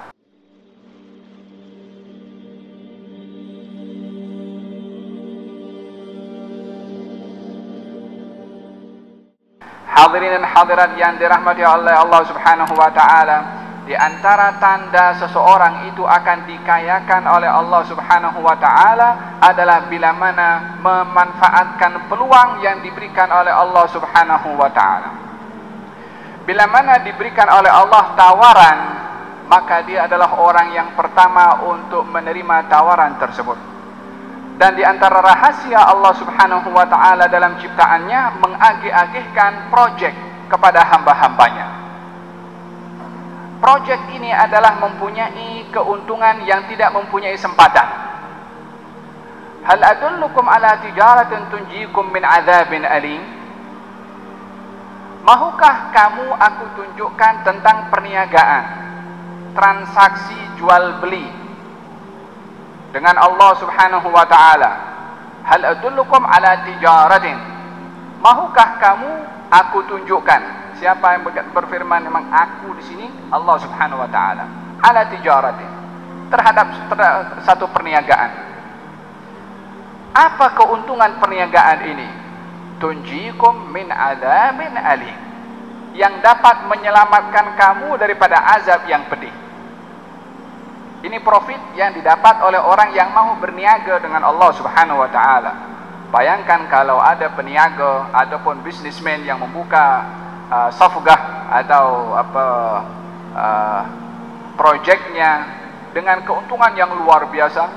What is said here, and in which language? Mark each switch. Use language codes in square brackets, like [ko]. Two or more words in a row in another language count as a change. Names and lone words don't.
[ms] Hadirin dan hadirat yang dirahmati oleh Allah [ar] سبحانه وتعالى, [ms] di antara tanda seseorang itu akan dikayakan oleh Allah [ar] سبحانه وتعالى [ms] adalah bila mana memanfaatkan peluang yang diberikan oleh Allah [ar] سبحانه وتعالى. [ms] Bila mana diberikan oleh Allah tawaran, maka dia adalah orang yang pertama untuk menerima tawaran tersebut. Dan di antara rahasia Allah [ar] سبحانه وتعالى [ms] dalam ciptaannya mengagih-agihkan projek kepada hamba-hambanya. Projek ini adalah mempunyai keuntungan yang tidak mempunyai sempatan. [ar] هل أدلكم على تجارة تنجيكم من عذاب أليم? [ms] Mahukah kamu aku tunjukkan tentang perniagaan, transaksi jual beli dengan Allah [ar] سبحانه وتعالى? هل أدلكم على تجارة? [ms] Mahukah kamu aku tunjukkan? Siapa yang berfirman memang aku di sini? Allah [ar] سبحانه وتعالى. على تجارة, [ms] terhadap satu perniagaan. Apa keuntungan perniagaan ini? [ar] تنجيكم من عذاب أليم, [ms] yang dapat menyelamatkan kamu daripada azab yang pedih. Ini profit yang didapat oleh orang yang mau berniaga dengan Allah [ar] سبحانه وتعالى. [ms] Bayangkan kalau ada peniaga ataupun bisnismen yang membuka safgah atau proyeknya dengan keuntungan yang luar biasa.